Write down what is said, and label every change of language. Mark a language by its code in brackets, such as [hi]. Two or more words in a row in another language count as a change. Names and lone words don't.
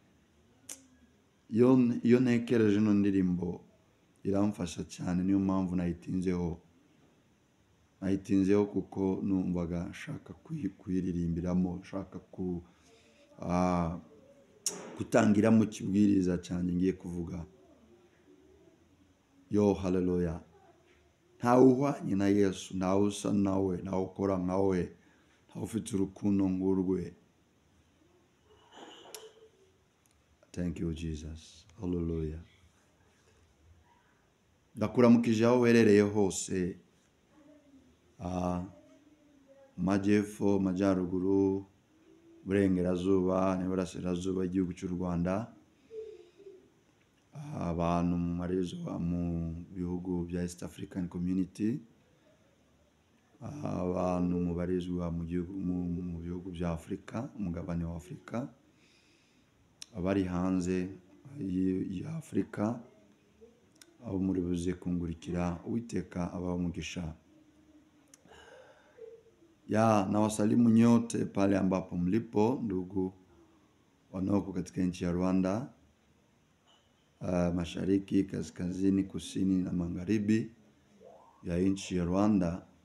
[rw] Iyo ntekereje ino ndirimbo iramfasha cyane, niyo mpamvu nayitinzeho kuko numvaga nshaka kuyiririmbiramo, nshaka gutangiramo kibwiriza cyane ngiye kuvuga. Yo, hallelujah. Nta uhwanye na Yesu, nta usa nawe, nta ukora nkawe, nta ufite urukundo ngurwe. [en] Thank you Jesus. Hallelujah. [rw] Ndakuramukije aho werereye hose, majyepfo, majyaruguru, burengerazuba n'iburasirazuba igihugu cy'u Rwanda. abantu mubarizwa mu bihugu bya East African Community, abantu mubarizwa mu bihugu bya Afrika, umugabane wa Afrika, abari hanze ya Afrika, abo muri buze kungurikira, Uwiteka abahe umugisha. [sw] Na wasalimu nyote pale ambapo mlipo, ndugu wanaoko katika nchi ya Rwanda, mashariki, kaskazini, kusini na magharibi ya nchi ya Rwanda.